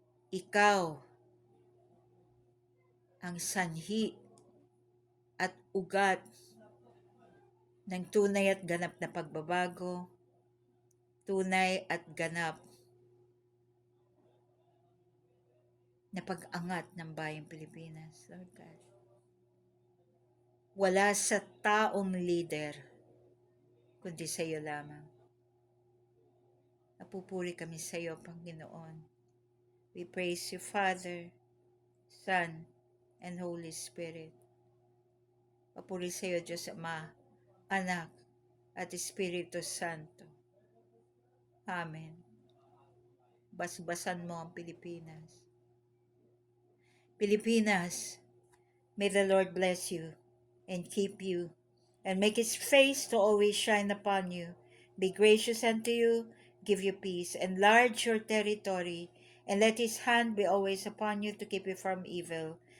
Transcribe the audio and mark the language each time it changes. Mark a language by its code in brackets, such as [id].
[tl] Ikaw ang sanhi at ugat ng tunay at ganap na pagbabago, tunay at ganap na pag-angat ng bayang Pilipinas, Lord God. Wala sa taong leader, kundi sa iyo lamang. Napupuri kami sa iyo, Panginoon. [en] We praise you, Father, Son, and Holy Spirit. [tl] Papuri sa iyo, Diyos Ama, Anak, at Espiritu Santo. Amen. Basbasan mo ang Pilipinas. [en] Pilipinas, may the Lord bless you and keep you, and make His face to always shine upon you, be gracious unto you, give you peace, enlarge your territory, and let His hand be always upon you to keep you from evil.